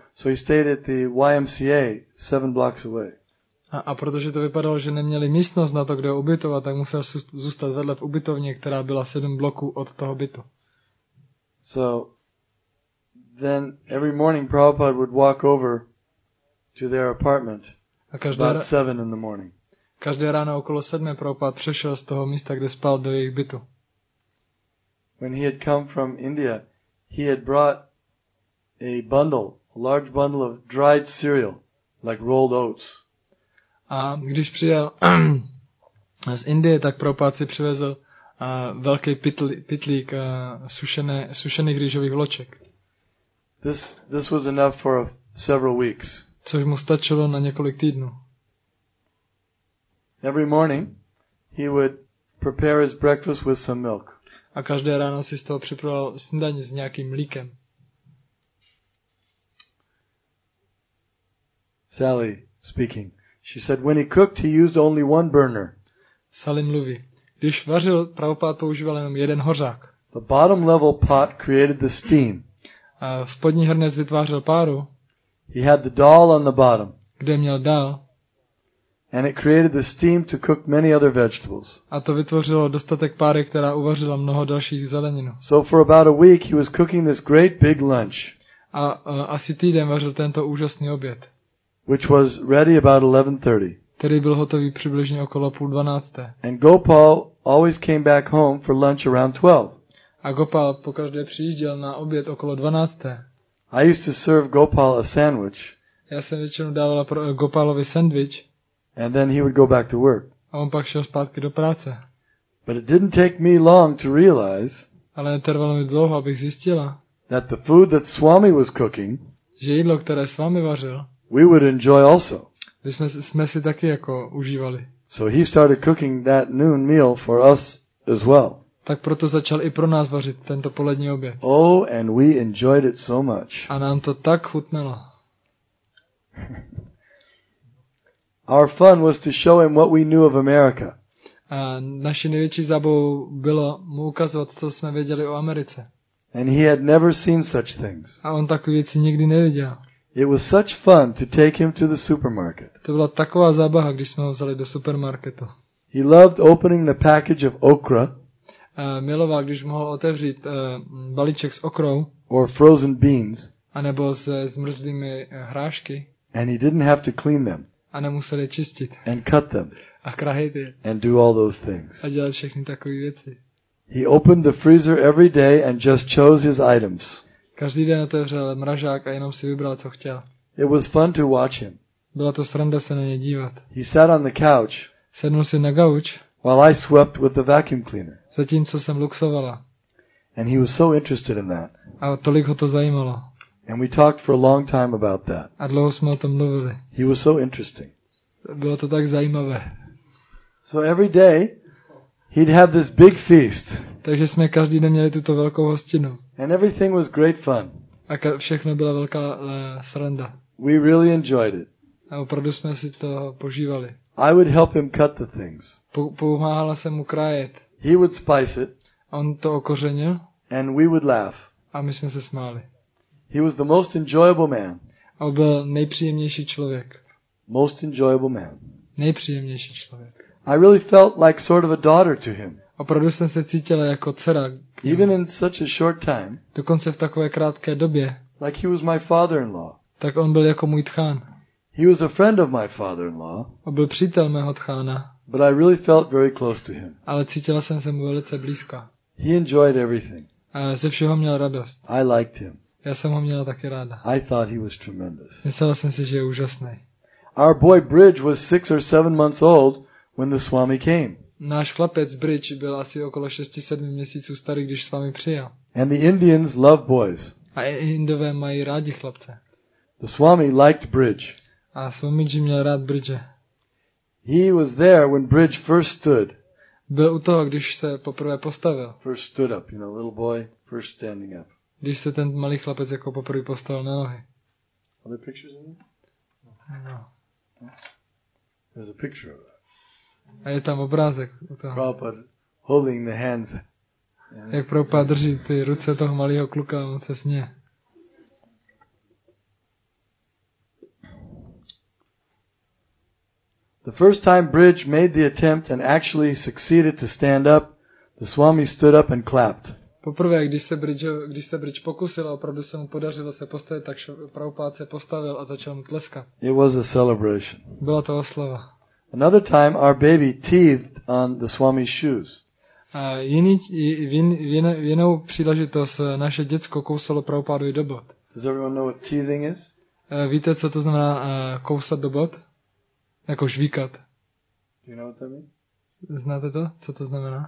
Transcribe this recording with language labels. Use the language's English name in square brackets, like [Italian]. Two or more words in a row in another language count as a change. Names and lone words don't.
[English] So he stayed at the YMCA 7 blocks away. [Czech] A protože to vypadalo, že neměli místnost na to, kde ho ubytovat, tak musel zůstat vedle v ubytovně, která byla 7 bloků od toho bytu. [English] So then every morning Prabhupada would walk over to their apartment about 7 in the morning. [Czech] Každé ráno okolo 7 Prabhupada přešel z toho místa, kde spal, do jejich bytu. [English] When he had come from India, he had brought a large bundle of dried cereal, like rolled oats. [Czech] A když přijel z Indie, tak Prabhupada si přivezl velký pytlík sušených rýžových vloček. [English] This was enough for several weeks. [Czech] Což mu stačilo na několik týdnů. [English] Every morning he would prepare his breakfast with some milk. [Czech] A každé ráno si z toho připravoval snídaní s nějakým mlíkem. [English] Sally speaking. She said when he cooked, he used only one burner. [Czech] Sally mluví. Když vařil, Prabhupada používal jenom jeden hořák. [English] The bottom level pot created the steam. [Czech] A spodní hrnec vytvářel páru. [English] He had the dal on the bottom. [Czech] Kde měl dál. [English] And it created the steam to cook many other vegetables. [Czech] A to vytvořilo dostatek páry, která uvařila mnoho dalších zeleninů. [English] So for about a week he was cooking this great big lunch. [Czech] A asi týden vařil tento úžasný oběd. [English] Which was ready about 11:30. [Czech] Který byl hotový přibližně okolo 11:30. [English] And Gopal always came back home for lunch around 12. [Czech] A Gopal pokaždé přijížděl na oběd okolo 12. [English] I used to serve Gopal a sandwich. [Czech] Já jsem většinou dával pro Gopalovi sandwich. [English] And then he would go back to work. [Czech] A on pak šel zpátky do práce. [English] But it didn't take me long to realize [Czech] ale netrvalo mi dlouho, abych zjistila, [English] that the food that Swami was cooking, [Czech] že jídlo, které s vámi vařil, [English] we would enjoy also. [Czech] jsme si taky jako užívali. [English] So he started cooking that noon meal for us as well. [Czech] Tak proto začal i pro nás vařit tento polední oběd. [English] Oh, and we enjoyed it so much. [Czech] A nám to tak chutnalo. [English] Our fun was to show him what we knew of America. [Czech] A naší největší zábavou bylo mu ukazovat, co jsme věděli o Americe. [English] And he had never seen such things. [Czech] A on takové věci nikdy neviděl. [English] It was such fun to take him to the supermarket. [Czech] To byla taková zábava, když jsme ho vzali do supermarketu. [English] He loved opening the package of okra. [Czech] Miloval, když mohl otevřít balíček s okrou. [English] Or frozen beans. [Czech] A nebo se zmrzlými hrášky. [English] And he didn't have to clean them. [Czech] A nemusel je čistit. [English] And cut them. [Czech] A krahit je. [English] And do all those things. [Czech] A dělat všechny takové věci. [English] He opened the freezer every day and just chose his items. [Czech] Každý den otevřel mražák a jenom si vybral, co chtěl. [English] It was fun to watch him. [Czech] Byla to sranda se na ně dívat. [English] He sat on the couch. [Czech] Sednul si na gauč. [English] While I swept with the vacuum cleaner. [Czech] Zatímco jsem luxovala. [English] And he was so interested in that. [Czech] A tolik ho to zajímalo. [English] And we talked for a long time about that. [Czech] A dlouho jsme o tom mluvili. [English] He was so interesting. [Czech] Bylo to tak zajímavé. [English] So every day he'd have this big feast. [Czech] Takže jsme každý den měli tuto velkou hostinu. [English] And everything was great fun. [Czech] A všechno byla velká sranda. [English] We really enjoyed it. [Czech] A opravdu jsme si to požívali. [English] I would help him cut the things. [Czech] Pomáhala jsem mu krájet. [English] He would spice it. [Czech] On to okořenil. [English] And we would laugh. [Czech] A my jsme se smáli. [English] He was the most enjoyable man. [Czech] A on byl nejpříjemnější člověk. [English] Most enjoyable man. [Czech] Nejpříjemnější člověk. [English] I really felt like sort of a daughter to him. [Czech] Opravdu jsem se cítila jako dcera. [English] Even in such a short time. [Czech] Dokonce v takové krátké době. [English] Like he was my father-in-law. [Czech] Tak on byl jako můj tchán. [English] He was a friend of my father-in-law, [Czech] A byl přítel mého tchána, [English] but I really felt very close to him. [Czech] ale cítila jsem se mu velice blízko. [English] He enjoyed everything. [Czech] A ze všeho měl radost. [English] I liked him. [Czech] Já jsem ho měla taky ráda. [English] I thought he was tremendous. [Czech] Myslela jsem si, že je úžasný. [English] Our boy Bridge was 6 or 7 months old when the Swami came. [Czech] Náš chlapec Bridge byl asi okolo 6-7 měsíců starý, když s vámi přijel. [English] And the Indians love boys. [Czech] A i Indové mají rádi chlapce. [English] The Swami liked Bridge. [Czech] A Swamiji měl rád Bridge. [English] He was there when Bridge first stood. [Czech] Byl u toho, když se poprvé postavil. [English] First stood up, little boy, first standing up. [Czech] Když se ten malý chlapec jako poprvé postavil na nohy. [English] Are there pictures in there? No. There's a picture of that. [Czech] A je tam obrázek u toho. [English] Prabhupada holding the hands. [Czech] Jak Prabhupada drží ty ruce toho malého kluka, on se směje. [English] The first time Bridge made the attempt and actually succeeded to stand up, the Swami stood up and clapped. [Czech] Poprvé, když se Bridge pokusil a opravdu se mu podařilo se postavit, tak Prabhupada se postavil a začal mu tleskat. [English] It was a celebration. [Czech] Byla to oslava. [English] Another time our baby teethed on the Swami's shoes. [Czech] A v jinou příležitost naše děcko kousalo Prabhupadovi do bot. [English] Does everyone know what teething is? [Czech] Víte, co to znamená kousat do bot? Jako žvíkat. [English] Do you know what that means? [Czech] Znáte to? Co to znamená?